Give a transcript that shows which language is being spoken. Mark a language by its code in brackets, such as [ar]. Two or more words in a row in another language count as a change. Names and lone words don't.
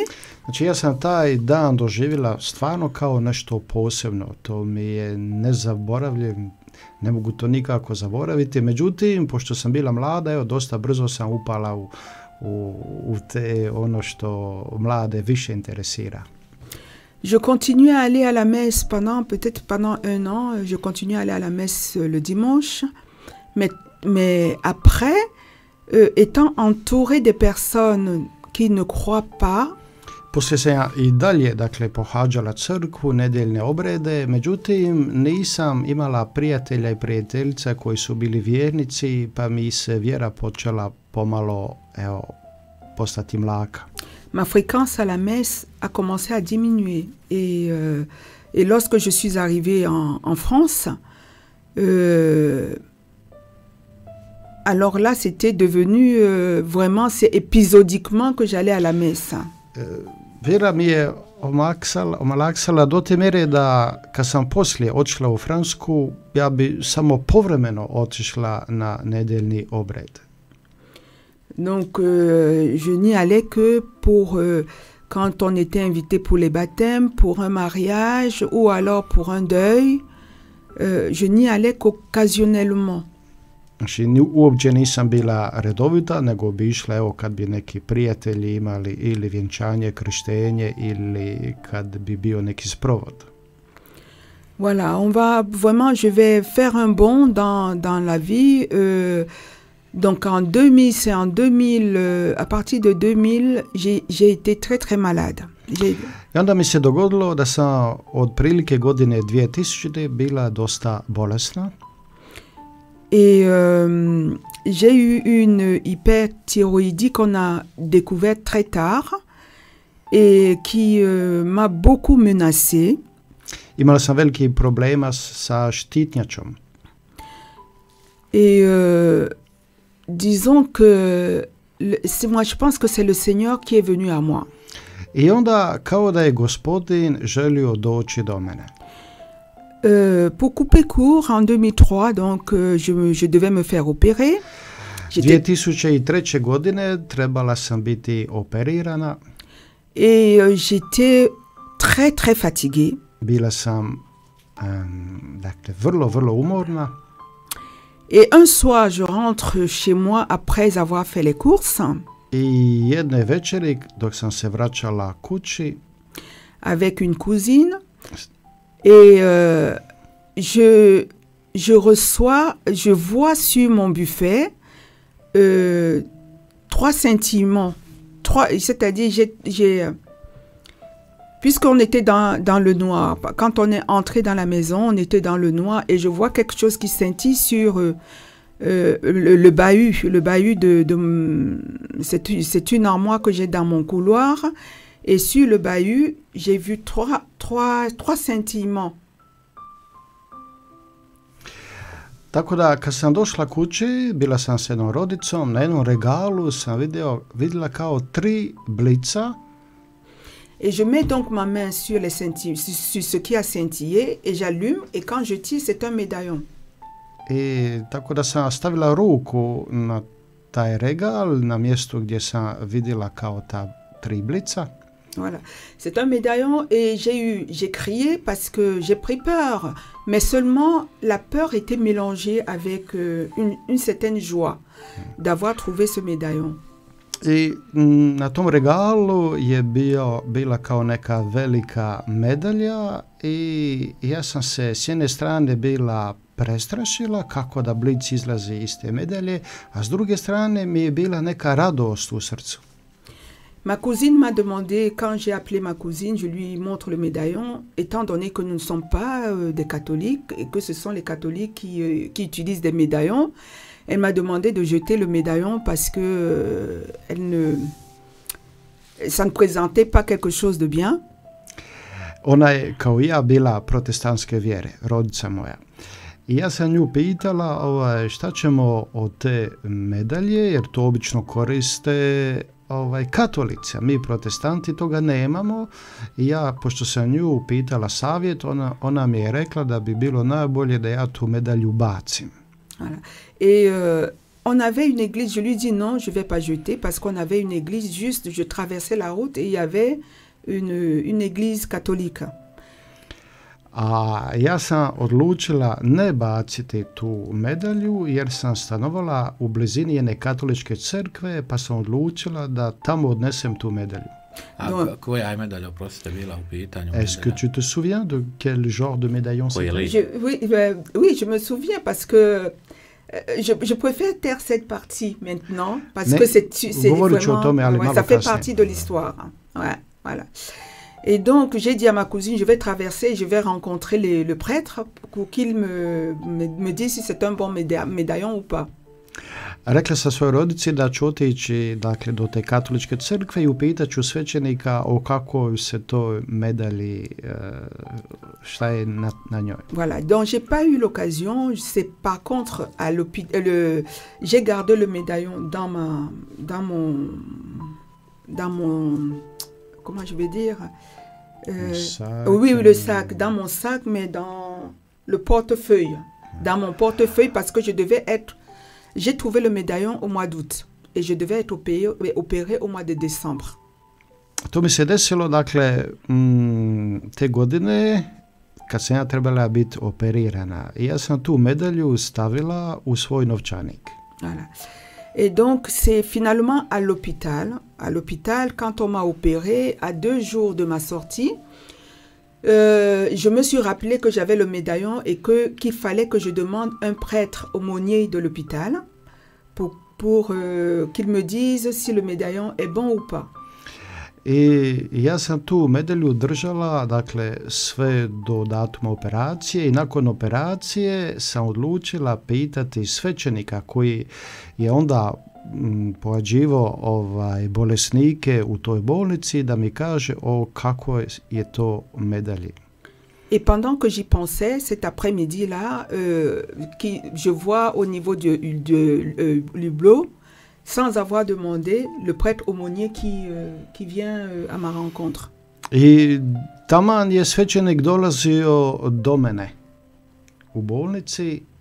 [hr] Znači, ja sam taj dan doživjela stvarno kao nešto posebno. To mi je nezaboravljivo, ne mogu to nikako zaboraviti. Međutim, pošto sam bila mlada, evo, dosta brzo sam upala u te ono što mlade više interesira. [fr] Je continue à aller à la messe peut-être pendant 1 an, je continue à aller à la messe le dimanche, mais après, étant entourée des personnes qui ne croient pas, [hr] Poslije sam ja i dalje, dakle, pohađala crkvu, nedjeljne obrede, međutim, nisam imala prijatelja i prijateljica koji su bili vjernici, pa mi se vjera počela pomalo, evo, postati mlaka. [fr] Ma fréquence à la messe a commencé à diminuer. Et lorsque je suis arrivée en France, alors là, c'était devenu vraiment, c'est épisodiquement que j'allais à la messe. [hr] Vjera mi je omalaksala do te mjere da kad sam poslije otišla u Francusku, ja bi samo povremeno otišla na nedjeljni obred. [fr] Donc, je n'y allais que pour quand on était invité pour les baptêmes, pour un mariage ou alors pour un deuil. Je n'y allais qu'occasionnellement. [hr] Znači, uopće nisam bila redovita, nego bi išla, evo, kad bi neki prijatelji imali ili vjenčanje, krštenje ili kad bi bio neki sprovod. [fr] Voilà, je vais faire un bond dans la vie. Donc en 2000, c'est en 2000, à partir de 2000, j'ai été très très malade. [hr] I onda mi se dogodilo da sam od prilike godine 2000 bila dosta bolesna. [fr] Et j'ai eu une hyperthyroïdie qu'on a découverte très tard et qui m'a beaucoup menacée. [hr] Imala sam veliki problema sa štitnjačom. [fr] Et disons que moi je pense que c'est le Seigneur qui est venu à moi. [hr] I onda kao da je Gospodin želio doći do mene. [fr] Pour couper court, en 2003, donc je devais me faire opérer. [hr] 2003. godine trebala sam biti operirana. [fr] Et j'étais très très fatiguée. [hr] Bila sam dakle, vrlo umorna. [fr] Et un soir, je rentre chez moi après avoir fait les courses. [hr] I jedne večeri, dok sam se vraćala kući, [fr] avec une cousine, et je vois sur mon buffet 3 scintillements. C'est-à-dire, puisqu'on était dans le noir, quand on est entré dans la maison, on était dans le noir, et je vois quelque chose qui scintille sur le bahut. Le bahut c'est une armoire que j'ai dans mon couloir, et sur le bahut, j'ai vu 3 scintillements. [hr] Tako da, kad sam došla kući, bila sam s jednom rodicom, na jednom regalu sam vidjela kao 3 blica. [fr] Et je mets donc ma main sur ce qui a scintillé, et j'allume, et quand je tire, c'est un médaillon. [hr] I tako da sam stavila ruku na taj regal, na mjestu gdje sam vidjela kao ta 3 blica. [fr] Voilà, c'est un médaillon, et j'ai crié parce que j'ai pris peur, mais seulement la peur était mélangée avec une certaine joie d'avoir trouvé ce médaillon. [hr] I na tom regalu je bila kao neka velika medalja i ja sam se s jedne strane bila prestrašila kako da blic izlazi iz te medalje, a s druge strane mi je bila neka radost u srcu. [fr] Ma cousine m'a demandé, quand j'ai appelé ma cousine, je lui montre le médaillon, étant donné que nous ne sommes pas des catholiques et que ce sont les catholiques qui utilisent des médaillons. Elle m'a demandé de jeter le médaillon parce que ça ne présentait pas quelque chose de bien. [hr] Ona je kao ja bila protestantske vjere, rodica moja. I ja sam nju pitala šta ćemo od te medalje, jer to obično koriste katolici, a mi protestanti toga nemamo. I ja, pošto sam nju pitala savjet, ona mi je rekla da bi bilo najbolje da ja tu medalju bacim. [fr] Voilà. Et on avait une église, je lui dis non, je ne vais pas jeter, parce qu'on avait une église juste, je traversais la route et il y avait une église catholique. [hr] A ja sam odlučila ne baciti tu medalju jer sam stanovala u blizini jedne katoličke crkve, pa sam odlučila da tamo odnesem tu medalju. A koja je medalja, oprostite, bila u pitanju? [fr] Est-ce que tu te souviens de quel genre de médaillon c'était? Oui, je me souviens parce que je préfère taire cette partie maintenant parce que c'est vraiment, ça fait partie de l'histoire. Ouais, voilà. Et donc, j'ai dit à ma cousine, je vais traverser, je vais rencontrer le prêtre pour qu'il me dise si c'est un bon médaillon ou pas. [hr] Rekla sam svojoj rodici da ću otići do te katoličke crkve i upitat ću svećenika o kakvoj se to medalji, šta je na njoj. [fr] Voilà, donc j'ai pas eu l'occasion, c'est par contre à j'ai gardé le médaillon dans mon comment je vais dire oui, le sac, dans mon sac, mais dans le portefeuille. Dans mon portefeuille parce que j'ai trouvé le médaillon au mois d'août et je devais être opéré au mois de décembre. [hr] To mi se desilo, dakle, te godine kad sam ja trebala biti operirana. I ja sam tu medalju stavila u svoj novčanik. [fr] Voilà. Et donc, c'est finalement à l'hôpital. À l'hôpital, quand on m'a opéré, à 2 jours de ma sortie, je me suis rappelé que j'avais le médaillon et qu'il fallait que je demande un prêtre aumônier de l'hôpital pour qu'il me dise si le médaillon est bon ou pas. [hr] I ja sam tu medalju držala, dakle, sve do datuma operacije i nakon operacije sam odlučila pitati svećenika koji je onda pohađivao bolesnike u toj bolnici da mi kaže o kakvoj je to medalji. [fr] Et pendant que j'y pensais, cet après-midi-là, je vois au niveau du hublot, sans avoir demandé, le prêtre aumônier qui vient à ma rencontre. [hr] I taman je svećenik dolazio do mene u bolnici.